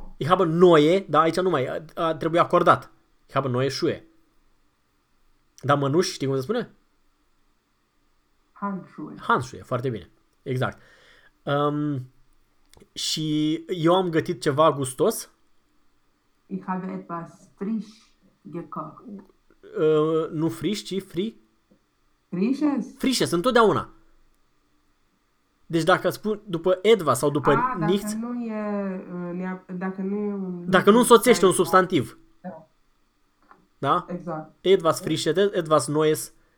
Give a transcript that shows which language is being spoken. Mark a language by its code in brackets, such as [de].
[de] Ich habe neue, [ro] da, aici nu mai, trebuie acordat. [de] Ich habe neue Schuhe. [ro] Dar mănuși, știi cum se spune? [de] Handschuhe, [ro] foarte bine. Exact. Și eu am gătit ceva gustos? [de] Ich habe etwas frisch gekocht. [ro] Nu frisch, ci fri? [de] Frisches? [ro] Frisches, întotdeauna. Deci dacă spun după etwas sau după nichts, dacă nu e dacă nu însoțește un substantiv. Da? Exact. [de] Etwas frisches, etwas neues.